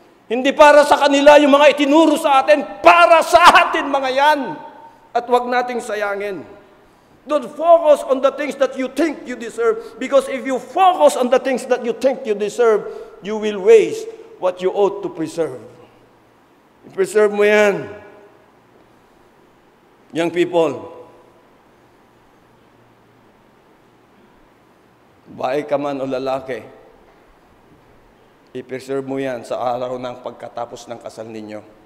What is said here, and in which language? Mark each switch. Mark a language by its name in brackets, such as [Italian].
[Filipino] Hindi para sa kanila yung mga itinuro sa atin. Para sa atin mga yan. At huwag nating sayangin. [English] Don't focus on the things that you think you deserve. Because if you focus on the things that you think you deserve, you will waste what you ought to preserve. [Filipino] I-preserve mo yan. [English] Young people, [Filipino] babae ka man o lalaki, i-preserve mo yan sa araw ng pagkatapos ng kasal ninyo.